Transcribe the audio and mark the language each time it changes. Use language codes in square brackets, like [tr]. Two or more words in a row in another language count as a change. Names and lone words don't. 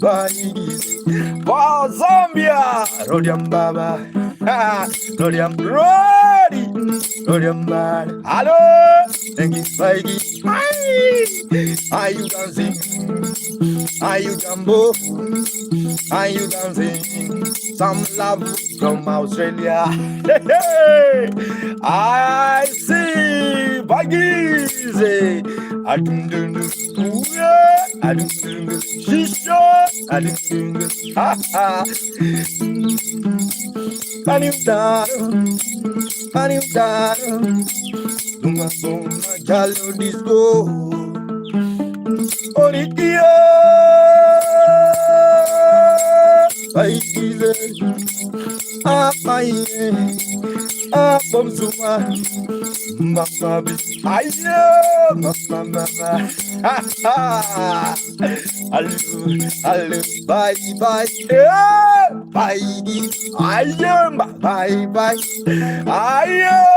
[en] for Zambia, Rodium Baba, Rodium Rodi, Rodium Bad, hello, thank you, Spikey, hi, you can sing, Are you jumbo? Are you dancing? Some love from Australia. I see baggies. Adundundu, adundundu, shisho, adundundu, ha ha. Paniutaro, uma bomba jalo disco. Orikia, baggies. Bomzuma, mama, ayo, mama, hello, bye, bye, bye, ayo, bye, bye, ayo,